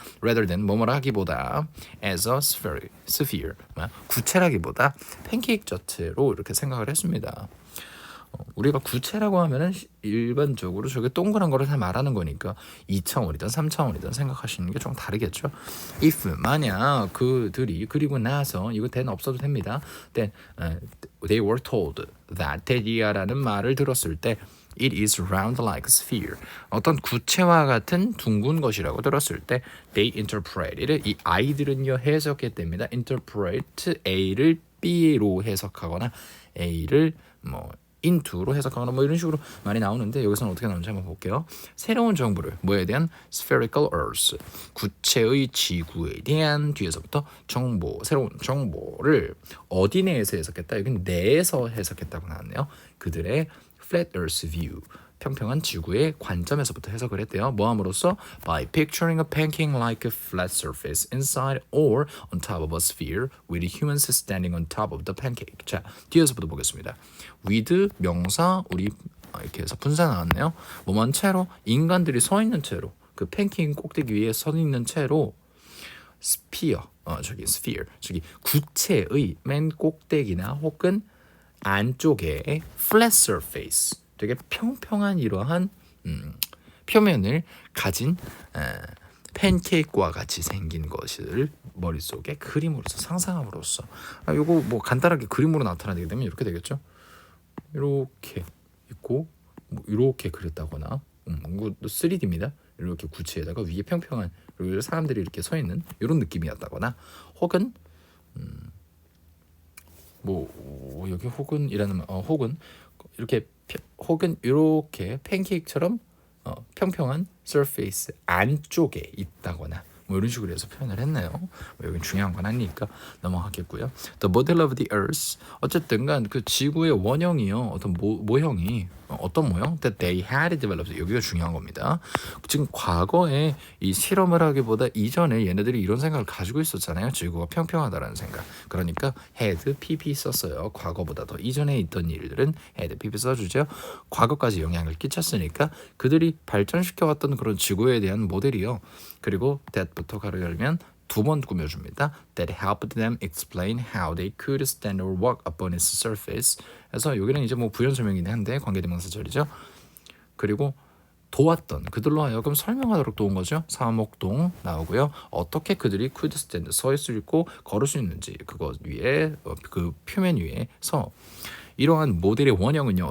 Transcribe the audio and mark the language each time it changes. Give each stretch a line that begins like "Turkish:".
English: Rather than
Korean: 뭐뭐라기보다
English: as a sphere
Korean: 구체라기보다 팬케이크 자체로 이렇게 생각을 했습니다. 우리가 구체라고 하면은 일반적으로 저게 동그란 거를 다 말하는 거니까 2차원이든 3차원이든 생각하시는 게 좀 다르겠죠. if 만약 그들이 그리고 나서 이거 then 없어도 됩니다.
English: then they were told that teddy라는
Korean: 말을 들었을 때
English: it is round like a sphere.
Korean: 어떤 구체와 같은 둥근 것이라고 들었을 때
English: they interpreted
Korean: 이 아이들은요 해석했답니다. interpret A를 B로 해석하거나 A를 into로 해석하거나 이런 식으로 많이 나오는데 여기서는 어떻게 나오는지 한번 볼게요. 새로운 정보를 뭐에 대한
English: spherical earth
Korean: 구체의 지구에 대한 뒤에서부터 정보 새로운 정보를 어디 내에서 해석했다. 여기는 내에서 해석했다고 나왔네요. 그들의
English: flat earth view
Korean: 평평한 지구의 관점에서부터 해석을 했대요.
English: 뭐함으로써 by picturing a pancake like a flat surface inside or on top of a sphere with humans standing on top of the pancake.
Korean: 자, 뒤에서부터 보겠습니다. with 명사 우리 이렇게 해서 분사 나왔네요. 뭐만 채로 인간들이 서 있는 채로 그 팬케이크 꼭대기 위에 서 있는 채로 sphere 저기 구체의 맨 꼭대기나 혹은 안쪽에
English: flat surface
Korean: 되게 평평한 이러한 표면을 가진 팬케이크와 같이 생긴 것을 머릿속에 그림으로서 상상함으로써 요거 간단하게 그림으로 나타나게 되면 이렇게 되겠죠. 이렇게 있고 이렇게 그렸다거나 3D입니다. 이렇게 구체에다가 위에 평평한 그리고 사람들이 이렇게 서 있는 이런 느낌이었다거나 혹은 뭐 여기 혹은이라는 혹은 이렇게 혹은 이렇게 팬케이크처럼 평평한 surface 안쪽에 있다거나 뭐 이런 식으로 해서 표현을 했네요. 뭐 여기 중요한 건 아니니까 넘어가겠고요.
English: The model of the Earth
Korean: 어쨌든간 그 지구의 원형이요. 어떤 모형이 어떤 모형?
English: That they had developed
Korean: 여기가 중요한 겁니다. 지금 과거에 이 실험을 하기보다 이전에 얘네들이 이런 생각을 가지고 있었잖아요. 지구가 평평하다라는 생각. 그러니까 had pp 썼어요. 과거보다 더 이전에 있던 일들은 had pp 써주죠. 과거까지 영향을 끼쳤으니까 그들이 발전시켜왔던 그런 지구에 대한 모델이요. 그리고 that부터 가로 열면 두 번 꾸며줍니다.
English: That helped them explain how they could stand or walk upon its surface.
Korean: 그래서 여기는 이제 뭐 부연 설명이긴 한데 관계대명사절이죠. 그리고 도왔던 그들로 하여금 설명하도록 도운 거죠. 사목동 나오고요. 어떻게 그들이
English: could stand
Korean: 서 수 있고 걸을 수 있는지 그것 위에 그 표면 위에서 이러한 모델의 원형은요.